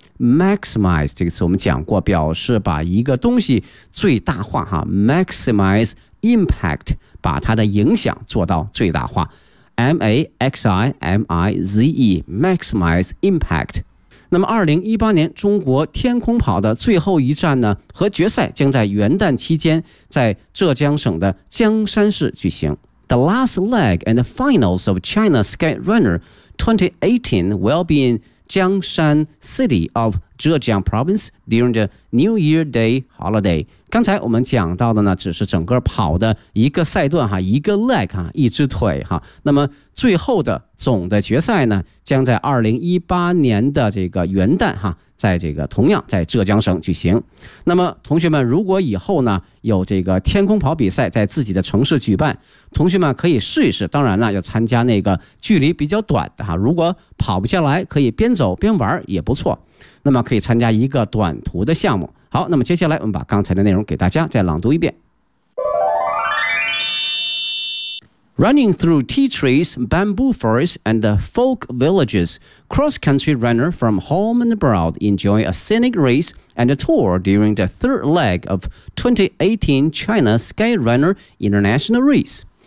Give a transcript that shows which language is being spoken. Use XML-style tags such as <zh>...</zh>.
<zh>Maximize 这个词我们讲过，表示把一个东西最大化哈 ，</zh> <en>maximize impact</en> <zh>把它的影响做到最大化 ，</zh> <en>maximize maximize impact。</en> <zh>那么2018年中国天空跑的最后一站呢和决赛将在元旦期间在浙江省的江山市举行。</zh> <en>The last leg and the finals of China Sky Runner 2018 will be in Jiangshan City of Zhejiang Province during the New Year Day holiday.</en> <zh>刚才我们讲到的呢只是整个跑的一个赛段哈，一个 leg 哈，一只腿哈。那么最后的总的决赛呢将在2018年的这个元旦哈，在这个同样在浙江省举行。那么同学们如果以后呢有这个天空跑比赛在自己的城市举办，同学们可以试一试，当然了要参加那个距离比较短的哈，如果跑不下来可以边走边玩也不错，那么可以参加一个短途的项目。好，那么接下来我们把刚才的内容给大家再朗读一遍。</zh> <en>Running through tea trees, bamboo forests, and folk villages, cross-country runners from home and abroad enjoy a scenic race and a tour during the third leg of 2018 China Sky Runner International Race.</en>